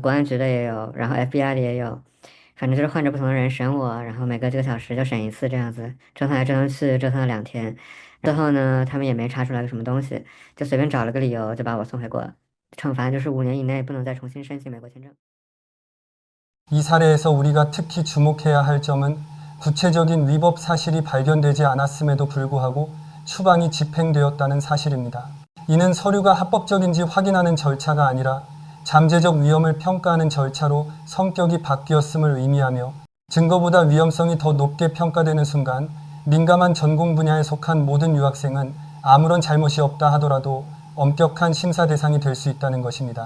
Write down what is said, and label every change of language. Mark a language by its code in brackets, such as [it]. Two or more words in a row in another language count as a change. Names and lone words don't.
[zh] 国安局的也有，然后 FBI 的也有，反正就是换着不同的人审我，然后每隔几个小时就审一次这样子，折腾来折腾去，折腾了2天。最后呢，他们也没查出来个什么东西，就随便找了个理由就把我送回国。惩罚就是5年以内不能再重新申请美国签证。 [ko] 이 사례에서 우리가 특히 주목해야 할 점은 구체적인 위법 사실이 발견되지 않았음에도 불구하고 추방이 집행되었다는 사실입니다. 이는 서류가 합법적인지 확인하는 절차가 아니라 잠재적 위험을 평가하는 절차로 성격이 바뀌었음을 의미하며 증거보다 위험성이 더 높게 평가되는 순간 민감한 전공 분야에 속한 모든 유학생은 아무런 잘못이 없다 하더라도 엄격한 심사 대상이 될 수 있다는 것입니다.